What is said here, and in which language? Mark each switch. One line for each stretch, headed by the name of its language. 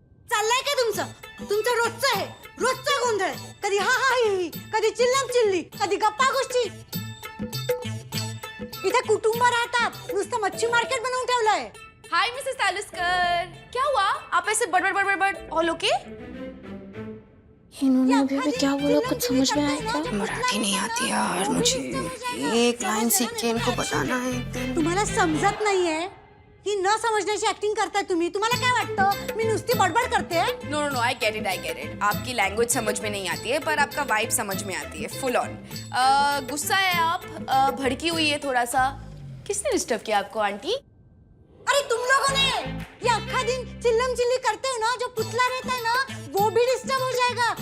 Marathi: चाललंय का तुमचं रोजचं आहे, रोजचा गोंधळ आहे. कधी हा हा ही, कधी चिल्लम चिल्ली, कधी गप्पा गोष्टी. इथे कुटुंब राहतात, नुसतं मच्छी मार्केट बनवून ठेवलंय.
Hindi: हाय मिसेस तालुस्कर, क्या हुआ? आप ऐसे बड़बड़ बड़बड़ बड़
English: All okay?
Hindi: इन्होंने अभी क्या बोला, कुछ समझ में आया क्या? मराठी नहीं आती यार मुझे, एक लाइन सीख के इनको बताना है।
Marathi: तुम्हाला समजत नाहीये ही न समझण्याची ऍक्टिंग करताय तुम्ही. तुम्हाला काय वाटतं मी नुसती बडबड करते?
English: No no no, I get it.
Hindi: आपकी लैंग्वेज समझ में नहीं आती है पर आपका वाइब समझ में आती है, फुल ऑन। गुस्सा है आप, भड़की हुई है थोड़ा सा। किसने डिस्टर्ब किया आपको आंटी? अरे तुम लोगों ने ये अक्खा दिन चिल्लम चिल्ली करते हो ना, जो पुतला रहता है ना वो भी डिस्टर्ब हो जाएगा.